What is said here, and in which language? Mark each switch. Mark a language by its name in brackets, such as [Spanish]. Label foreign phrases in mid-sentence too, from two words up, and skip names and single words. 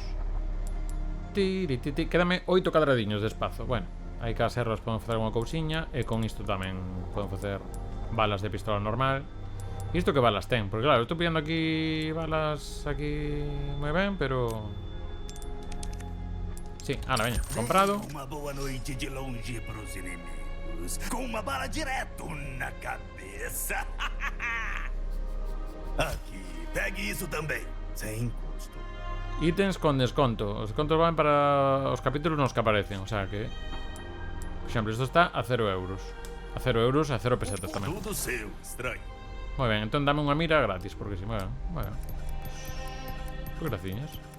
[Galician] Quédame 8 cadradiños de espazo. Bueno, hai que as erras poden facer unha cousiña. E con isto tamén poden facer balas de pistola normal. E isto que balas ten? Porque claro, estou pillando aquí balas aquí moi ben, pero... Sí, ala, veña, comprado. [Portuguese] Uma boa noite de longe pros inimigos. Com uma bala direto na cabeça. Aqui, pegue isso também. Sem custo. [Galician] Ítems con desconto. Os descontos van para os capítulos nos que aparecen. O sea que... Por exemplo, isto está a 0 euros. A 0 euros e a 0 pesetas tamén. [Portuguese] Tudo seu, estranho. [Galician] Moi ben, entón dame unha mira gratis. Porque si, moi ben. Pues graciñas.